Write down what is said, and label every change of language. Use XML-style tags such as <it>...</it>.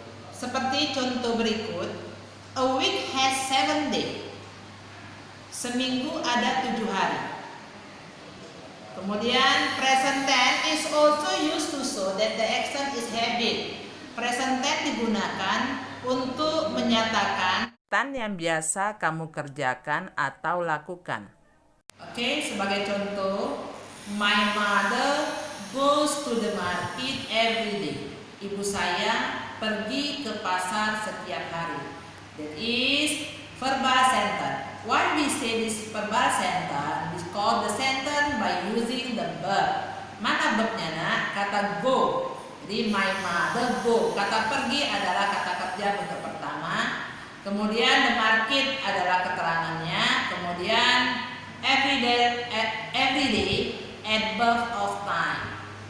<id>Seperti contoh berikut,</id> <en>a week has 7 days.</en> <id>Seminggu ada 7 hari. Kemudian</id> <en>present tense is also used to show that the action is habit.</en> <id>Present tense digunakan untuk menyatakan yang biasa kamu kerjakan atau lakukan.</id> <en>Oke,</en> <id>sebagai contoh,</id> <en>my mother goes to the market every day.</en> <id>Ibu saya pergi ke pasar setiap hari.</id> <en>That is verbal sentence. Why we say this verbal sentence? We call the sentence by using the verb.</en> <id>Mana verbnya nak? Kata go. Jadi</id> <en>my mother go.</en> <id>Kata pergi adalah kata kerja bentuk pertama. Kemudian the market adalah keterangannya. Kemudian</id> <en>every day at birth of time.</en>